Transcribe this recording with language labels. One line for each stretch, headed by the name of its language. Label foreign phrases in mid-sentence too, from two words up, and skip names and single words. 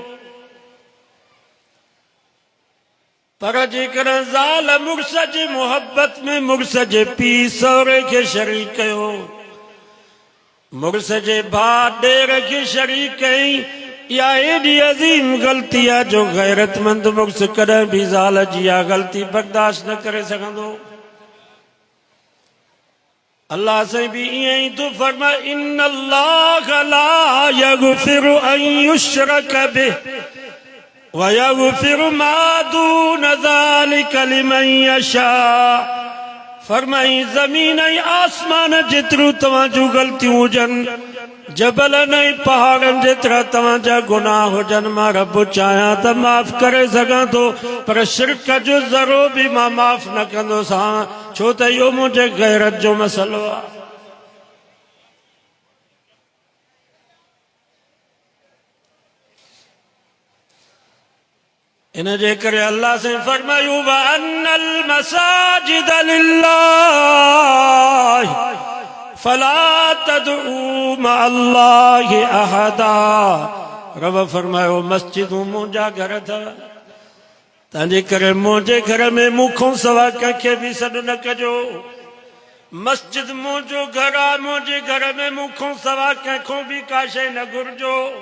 Sindhi: पर जेकर ज़ाल मुड़ुस जी मोहब्बत में मुड़ुस जे पीउ सहुरे खे शरीक कयो, मुड़ुस जे भाउ ॾेर खे शरीक कई, इहा एॾी अज़ीम ग़लती आहे जो गैरतमंद मुड़ुस कॾहिं भी ज़ाल जी इहा ग़लती बर्दाश्त न करे सघंदो। अल्लाह से भी ईअं ई तो फरमाए
Arabic: إن الله لا يغفر أن يشرك به ويغفر ما دون ذلك لمن يشاء.
Sindhi: फरमाई ज़मीन ऐं आसमान जेतिरियूं तव्हां जूं ग़लतियूं हुजनि, जबलनि ऐं पहाड़नि जेतिरा तव्हांजा गुनाह हुजनि, मां रब चाहियां त माफ़ करे सघां थो, पर शिरक जो ज़रो बि मां माफ़ न कंदोसां, छो त इहो मुंहिंजे गैरत जो मसइलो आहे। इन जे करे अल्लाह से फरमायो
Arabic: وأن المساجد لله فلا تدعوا مع الله أحدا.
Sindhi: रब फरमायो मस्जिदूं मुंहिंजा घर अथव, तंहिंजे करे मुंहिंजे घर में मूंखों सवा कंहिंखे बि सॾु न कजो। मस्जिद मुंहिंजो घर आहे, मुंहिंजे घर में मूंखों सवा कंहिंखों बि का शइ न घुरिजो।